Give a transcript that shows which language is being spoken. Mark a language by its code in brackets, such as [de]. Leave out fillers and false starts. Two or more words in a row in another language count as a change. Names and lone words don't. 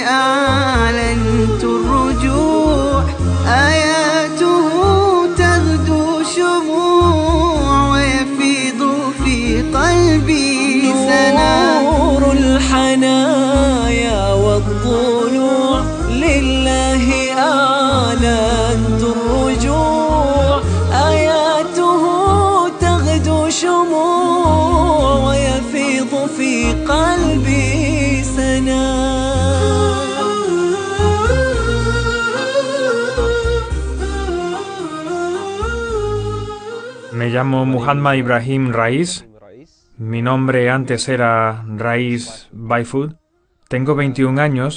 [ar] أعلنت الرجوع آياته تغدو شموع ويفيض في قلبي سنا نور الحنايا والطلوع لله أعلنت الرجوع آياته تغدو شموع ويفيض في قلبي سنا. [es] Me llamo Muhammad Ibrahim Rais. Mi nombre antes era Rais Baifood. Tengo 21 años.